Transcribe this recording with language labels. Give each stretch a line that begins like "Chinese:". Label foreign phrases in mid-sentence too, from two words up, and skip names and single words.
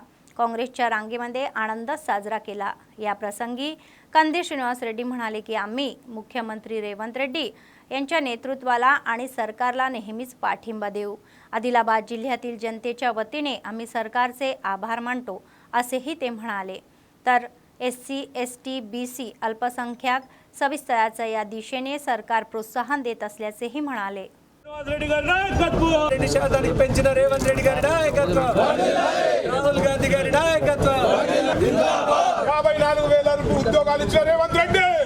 Marathi: काँग्रेसच्या रांगेमध्ये आनंद साजरा केला. या प्रसंगी कंदी श्रीनिवास रेड्डी म्हणाले की आम्ही मुख्यमंत्री रेवंत रेड्डी यांच्या नेतृत्वाला आणि सरकारला नेहमीच पाठिंबा देऊ. आदिलाबाद जिल्ह्यातील जनतेच्या वतीने आम्ही सरकारचे आभार मानतो असेही ते म्हणाले. तर एससी एसटी बीसी अल्पसंख्याक सविस्तराचा या दिशेने सरकार प्रोत्साहन देत असल्याचेही म्हणाले.
Telugu: శాతానికి పెంచిన రేవంత్ రెడ్డి గారి నాయకత్వం, రాహుల్ గాంధీ గారి నాయకత్వం, 54,000 ఉద్యోగాలు ఇచ్చిన రేవంత్ రెడ్డి,